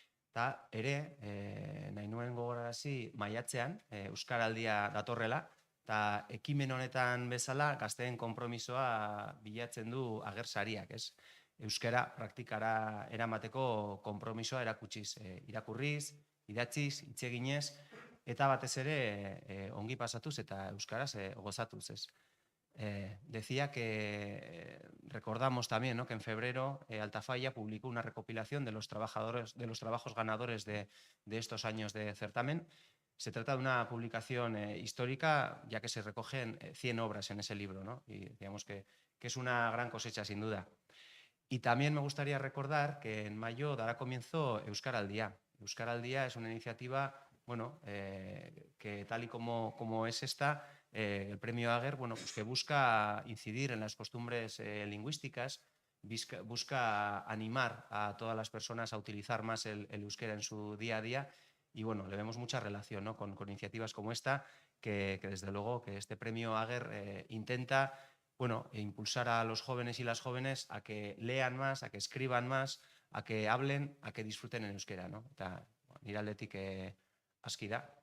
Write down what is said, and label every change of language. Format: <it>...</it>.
<eu>Eta ere, nahi nuen gogorarazi maiatzean, Euskaraldia datorrela, eta ekimen honetan bezala gazteen konpromisoa bilatzen du agersariak, Euskara praktikara eramateko konpromisoa erakutsiz, irakurriz, idatziz, hitz eginez, eta batez ere ongi pasatuz eta euskaraz gozatuz.</eu> <es>Decía que recordamos también, ¿no?, que en febrero Altafalla publicó una recopilación de los trabajos ganadores de estos años de certamen. Se trata de una publicación histórica, ya que se recogen 100 obras en ese libro, ¿no? Y digamos que es una gran cosecha, sin duda. Y también me gustaría recordar que en mayo dará comienzo Euskaraldia. Euskaraldia es una iniciativa, que tal y como es esta, el premio Ager, que busca incidir en las costumbres lingüísticas, busca animar a todas las personas a utilizar más el euskera en su día a día, y le vemos mucha relación, ¿no?, con iniciativas como esta, que desde luego que este premio Ager intenta impulsar a los jóvenes y las jóvenes a que lean más, a que escriban más, a que hablen, a que disfruten en euskera, ¿no?</es> <eu>Eta nire aldetik aski da.</eu>